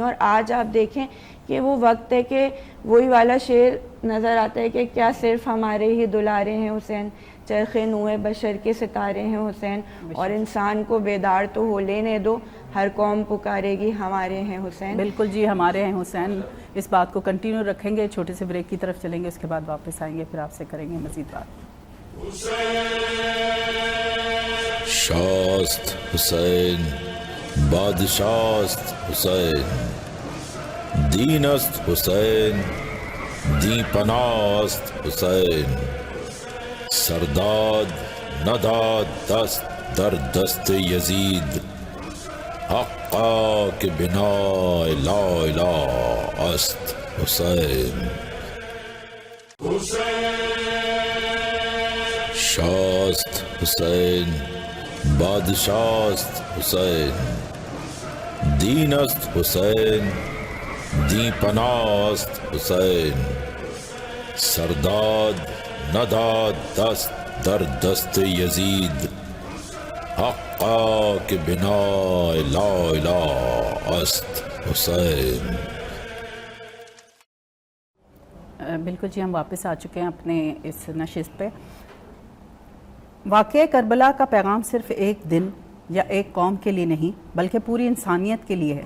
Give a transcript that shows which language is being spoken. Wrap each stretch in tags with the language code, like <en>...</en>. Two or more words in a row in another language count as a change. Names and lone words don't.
<ur>اور آج آپ دیکھیں کہ وہ وقت ہے کہ وہی والا شعر نظر آتا ہے کہ کیا صرف ہمارے ہی دلارے ہیں حسین، چرخ نوح بشر کے ستارے ہیں حسین، اور انسان کو بیدار تو ہو لینے دو، ہر قوم پکارے گی ہمارے ہیں حسین. بالکل جی، ہمارے ہیں حسین. اس بات کو کنٹینیو رکھیں گے. چھوٹے سے بریک کی طرف چلیں گے، اس کے بعد واپس آئیں گے، پھر آپ سے کریں گے مزید بات.</ur> <fa>شاست حسین بادشاست حسین، دین است حسین دی پناست حسین، سرداد نداد دست در دست یزید، حقا کہ بنا</fa> <ar>لا الہ</ar> <fa>است حسین. شاست حسین بادشاست حسین، دین است حسین دی پناست حسین، سرداد نداد دست در دست یزید، حقا کہ بنا</fa> <ar>لا الہ</ar> <fa>است حسین.</fa> <ur>بالکل جی، ہم واپس آ چکے ہیں اپنے اس نشست پہ. واقعہ کربلا کا پیغام صرف ایک دن یا ایک قوم کے لیے نہیں بلکہ پوری انسانیت کے لیے ہے.</ur>